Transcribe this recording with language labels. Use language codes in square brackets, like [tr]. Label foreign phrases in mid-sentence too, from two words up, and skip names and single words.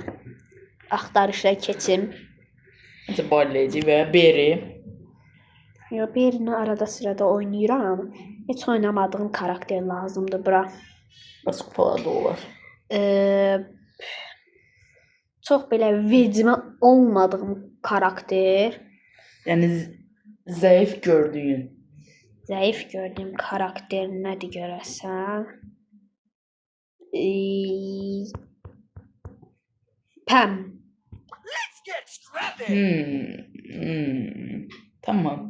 [az] Axtarışa keçim. [tr] Mesela Barleyci veya Berry. [az] Yo, birini arada sırada oynayıram. Heç oynamadığım karakter lazımdır bura. Bas kupalar da olar. Çox belə vecimə olmadığım karakter. [tr] Yani zayıf gördüğün. [az] Zəif gördüyüm karakter nədir görəsən? Pam. Tamam.